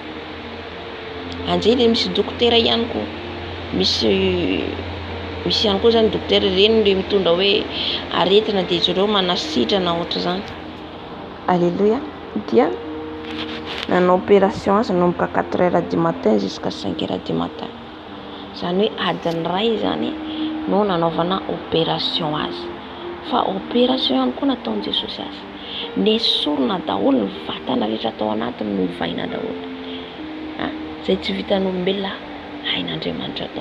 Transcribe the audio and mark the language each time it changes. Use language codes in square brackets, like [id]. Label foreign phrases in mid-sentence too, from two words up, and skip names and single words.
[mg] Anjely misy dokotera ihany koa. Misy ihany koa zany dokotera reny le mitondra hoe aretina de izy ireo manasitrana ohatra zany. Alléluia. Dia nanao opération azy nanomboka [fr] 4h du matin jusqu'à 5h du matin. [mg] Zany hoe adiny ray zany no nanaovana opération azy. Fa opération ihany koa nataon Jesosy azy. Nesorina daholo ny vatana rehetra tao anatiny novaina daholo. Zay tsy vitan'olombelona hain'Andriamanitra atao.